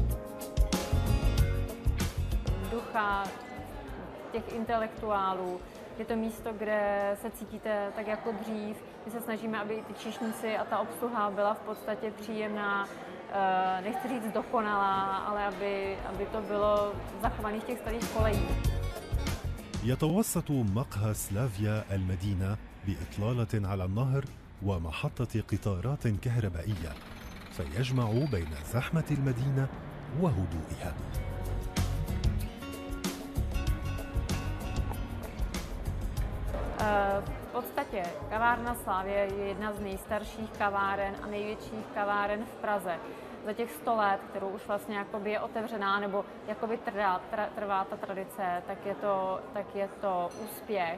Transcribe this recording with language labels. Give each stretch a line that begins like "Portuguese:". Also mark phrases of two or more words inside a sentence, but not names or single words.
Czech: Těch intelektuálů, Je to místo, kde se cítíte tak jako dřív. My se snažíme, aby i ty číšníci a ta obsluha byla v podstatě příjemná. Nechci říct dokonalá, ale aby to bylo zachované v těch starých kolejích.
Arabic: يتوسط مقهى سلافيا المدينة بإطلالة على النهر ومحطة قطارات كهربائية، فيجمع بين زحمة المدينة وهدوئها.
Czech: V podstatě kavárna Slavie je jedna z nejstarších kaváren a největších kaváren v Praze. Za těch 100 let, kterou už vlastně jakoby je otevřená nebo jakoby trvá ta tradice, tak je to úspěch.